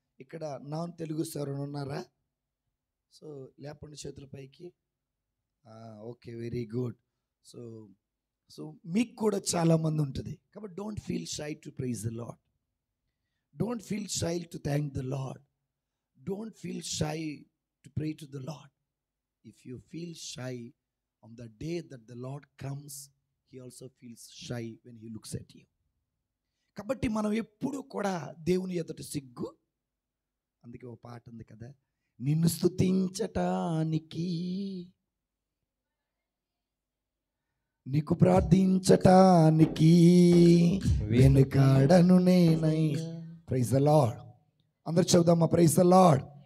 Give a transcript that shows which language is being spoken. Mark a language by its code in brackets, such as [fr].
[te] ఇక్కడ non Telugu sir ఉన్నారా? So లేపండి చేతుల పైకి. [en] Okay, very good. [te] సో మీకు కూడా చాలామంది ఉంటుంది కాబట్టి [en] Don't feel shy to praise the Lord, don't feel shy to thank the Lord, don't feel shy to pray to the Lord. If you feel shy on the day that the Lord comes, he also feels shy when he looks at you. [te] కాబట్టి మనం ఎప్పుడు కూడా దేవుని ఎదుట సిగ్గు. అందుకే ఒక పాట ఉంది కదా, నిన్ను స్తుతించటానికి, నీకు ప్రార్థించటానికి వెనుకాడను నేనై. [en] Praise the Lord. [te] అందరు చెబుదామా? Praise the lord.